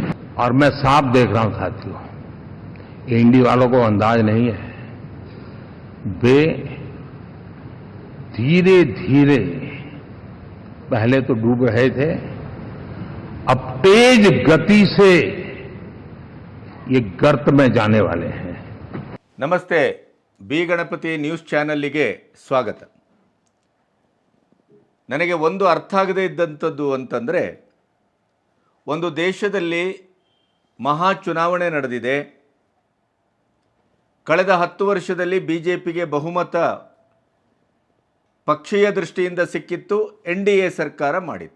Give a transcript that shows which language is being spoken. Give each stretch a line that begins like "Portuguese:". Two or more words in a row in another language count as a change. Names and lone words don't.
Hindi: और मैं साफ देख रहा हूं साथियों, एनडीए वालों को अंदाज नहीं है, वे धीरे धीरे पहले तो डूब रहे थे, अब तेज गति से ये गर्त में जाने वाले हैं.
Kannada: ನಮಸ್ತೆ, ಬಿ ಗಣಪತಿ ನ್ಯೂಸ್ ಚಾನಲ್ಗೆ ಸ್ವಾಗತ. ನನಗೆ ಒಂದು ಅರ್ಥ ಆಗದೇ ಇದ್ದಂಥದ್ದು ಅಂತಂದರೆ, ಒಂದು ದೇಶದಲ್ಲಿ ಮಹಾ ಚುನಾವಣೆ ನಡೆದಿದೆ. ಕಳೆದ 10 ವರ್ಷದಲ್ಲಿ BJPಗೆ ಬಹುಮತ ಪಕ್ಷೀಯ ದೃಷ್ಟಿಯಿಂದ ಸಿಕ್ಕಿತ್ತು, NDA ಸರ್ಕಾರ ಮಾಡಿತ್ತು.